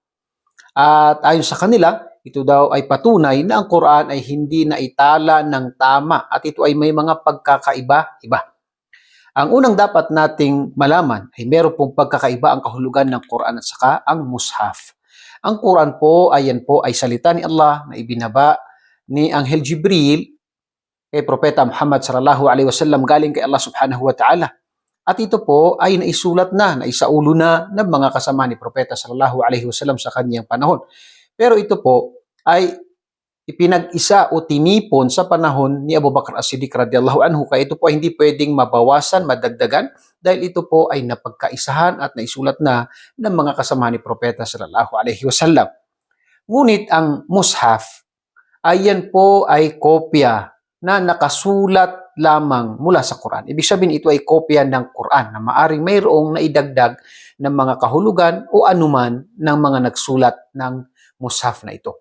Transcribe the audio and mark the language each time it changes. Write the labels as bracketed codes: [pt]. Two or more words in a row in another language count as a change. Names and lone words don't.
[tl] At ayon sa kanila, ito daw ay patunay na ang Quran ay hindi naitala ng tama at ito ay may mga pagkakaiba-iba. Ang unang dapat nating malaman ay meron pong pagkakaiba ang kahulugan ng Quran at saka ang Mushaf. Ang Quran po ay salita ni Allah na ibinaba ni Anghel Jibril kay Propeta Muhammad [ar] صلى الله عليه وسلم [tl] galing kay Allah [ar] سبحانه وتعالى. [tl] At ito po ay naisulat na, naisaulo na ng mga kasama ni Propeta [ar] صلى الله عليه وسلم [tl] sa kanyang panahon. Pero ito po ay ipinag-isa o tinipon sa panahon ni Abu Bakr as-Siddiq [ar] رضي الله عنه, [tl] kaya ito po ay hindi pwedeng mabawasan, madagdagan dahil ito po ay napagkaisahan at naisulat na ng mga kasama ni Propeta [ar] صلى الله عليه وسلم. [tl] Ngunit ang mushaf ay yan po ay kopya na nakasulat lamang mula sa Quran. Ibig sabihin ito ay kopya ng Quran na maaring mayroong naidagdag ng mga kahulugan o anuman ng mga nagsulat ng mushaf na ito.